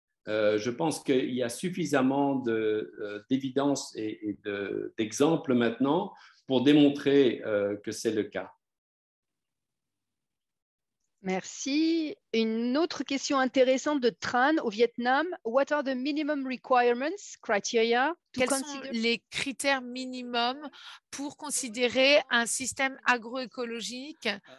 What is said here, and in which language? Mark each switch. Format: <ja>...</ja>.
<fr>Je pense qu'il y a suffisamment d'évidence et d'exemples maintenant pour démontrer que c'est le cas. Merci. Une autre question intéressante de Tran au Vietnam.</fr> <en>What are the minimum requirements, criteria?</en> <fr>Quels sont les critères minimums pour considérer un système agroécologique?</fr>